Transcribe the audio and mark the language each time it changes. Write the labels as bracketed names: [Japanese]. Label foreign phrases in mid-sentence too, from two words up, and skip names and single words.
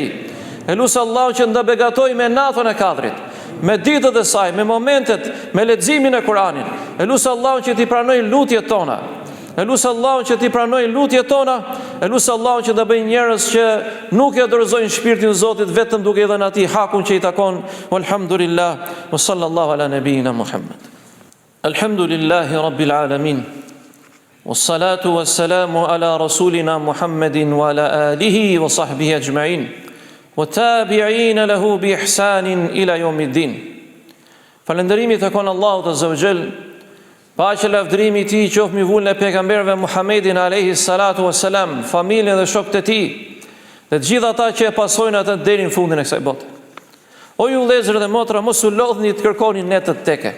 [Albanian] E lusë Allahun që të na begatoj me natën e Kadrit, me ditët e saj, me momentet, me leximin e Kuranit. E lusë Allahun që t'i pranoj lutjet tona. E lusë Allahun që t'i pranoj lutjet tona. E lusë Allahun që të bëjë njerëz që nuk e dorëzojnë shpirtin e Zotit vetëm duke i dhënë atij hakun që i takon. [Arabic] والحمد لله وصلى الله على نبينا محمد. الحمد لله رب العالمين والصلاة والسلام على رسولنا محمد وعلى آله وصحبه أجمعين والتابعين له بإحسان إلى يوم الدين. [Albanian] Falënderimi takon Allahut [Arabic] عز وجل, [Albanian] paqja lavdërimi i tij qoftë mbi vullën e pejgamberëve Muhammedin [Arabic] عليه الصلاة والسلام, [Albanian] familjen dhe shokët e tij, dhe të gjithë ata që e pasojnë atë deri në fundin e kësaj bote. O ju vëllezër dhe motra, mos u lodhni të kërkoni netët teke.